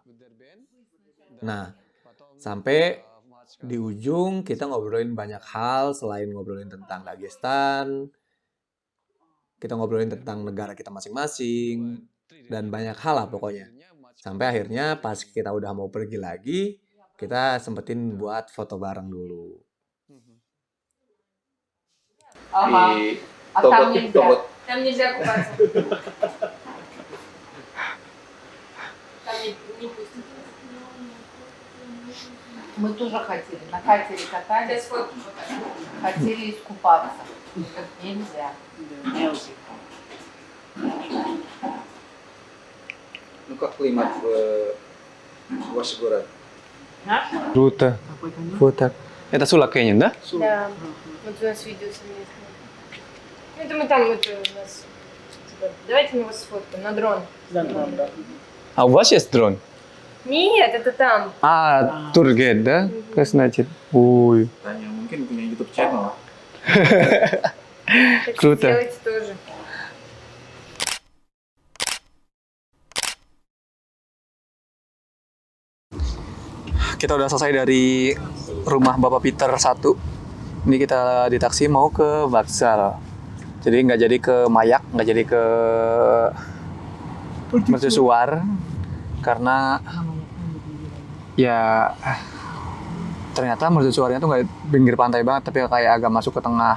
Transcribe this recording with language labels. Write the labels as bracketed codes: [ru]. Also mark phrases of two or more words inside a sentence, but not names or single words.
[id] Nah, sampai di ujung kita ngobrolin banyak hal selain ngobrolin tentang Dagestan, kita ngobrolin tentang negara kita masing-masing, dan banyak hal lah pokoknya. Sampai akhirnya pas kita udah mau pergi lagi, kita sempetin buat foto bareng dulu. [ru] Ага. И А то там вот- нельзя. то вот Там нельзя купаться. Там не пустят. Мы тоже хотели. На катере катались. Хотели искупаться. Так нельзя. ну как климат в ваш город? [id] Rute. Foto. [ru] Это Sula Canyon, да? Да, вот у нас видео совместное. Ну, это мы там, это у нас... типа, давайте мы вас сфоткаем на дрон. А у вас есть дрон? Нет, это там. А, тургейд, да? Как значит? Ой, [id] Tanya mungkin punya YouTube channel. [ru] Так что Круто. делайте тоже. [id] kita udah selesai dari rumah Bapak Peter 1. Ini kita di taksi mau ke Baksal. Jadi nggak jadi ke Mayak, nggak jadi ke Mercusuar karena ya ternyata Mercusuarnya tuh nggak pinggir pantai banget, tapi kayak agak masuk ke tengah.